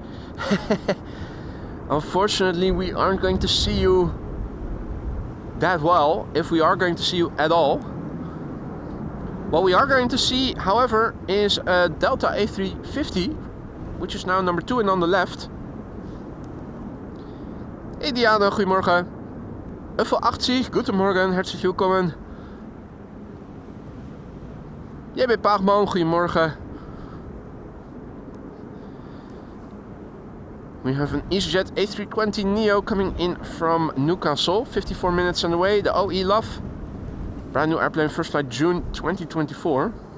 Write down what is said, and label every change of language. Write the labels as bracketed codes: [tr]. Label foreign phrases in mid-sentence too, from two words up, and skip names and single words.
[en] Unfortunately, we aren't going to see you that well, if we are going to see you at all. What we are going to see, however, is a Delta A350, which is now number 2 and on the left. [nl] Hey Diana, goedemorgen. Uffel 80, goedemorgen, [de] herzlich willkommen. [nl] JB Paagman, goedemorgen. [en] We have an EasyJet A320neo coming in from Newcastle, 54 minutes on the way. The OE Love, brand new airplane, first flight June 2024.